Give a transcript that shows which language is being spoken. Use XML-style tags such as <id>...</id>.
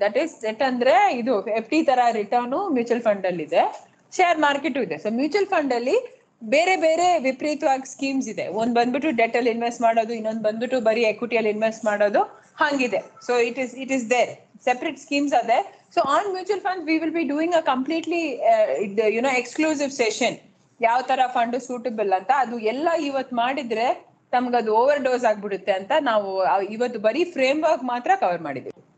<en>that is debt</en> <kn>ಅಂದ್ರೆ ಇದು FD ತರ ರಿಟರ್ನ್ ಮ್ಯೂಚುವಲ್ ಫಂಡ್ ಅಲ್ಲಿ ಇದೆ, ಶೇರ್ ಮಾರ್ಕೆಟ್ ಇದೆ. ಸೊ ಮ್ಯೂಚುವಲ್ ಫಂಡ್ ಅಲ್ಲಿ ಬೇರೆ ಬೇರೆ ವಿಪರೀತವಾಗಿ ಸ್ಕೀಮ್ಸ್ ಇದೆ. ಒಂದ್ ಬಂದ್ಬಿಟ್ಟು ಡೆಟ್ ಅಲ್ಲಿ ಇನ್ವೆಸ್ಟ್ ಮಾಡೋದು, ಇನ್ನೊಂದು ಬಂದ್ಬಿಟ್ಟು ಬರೀ ಎಕ್ವಿಟಿಯಲ್ಲಿ ಇನ್ವೆಸ್ಟ್ ಮಾಡೋದು, ಹಂಗಿದೆ.</kn> <en>So it is there separate schemes are there. So on mutual funds we will be doing a completely exclusive session,</en> <kn>ಯಾವ ತರ ಫಂಡ್ ಸೂಟಬಲ್ ಅಂತ. ಅದು ಎಲ್ಲ ಇವತ್ತು ಮಾಡಿದ್ರೆ ತಮ್ಗದು ಓವರ್ ಡೋಸ್ ಆಗ್ಬಿಡುತ್ತೆ ಅಂತ ನಾವು ಇವತ್ತು ಬರೀ ಫ್ರೇಮ್ ವರ್ಕ್ ಮಾತ್ರ ಕವರ್ ಮಾಡಿದ್ದೀವಿ.</kn>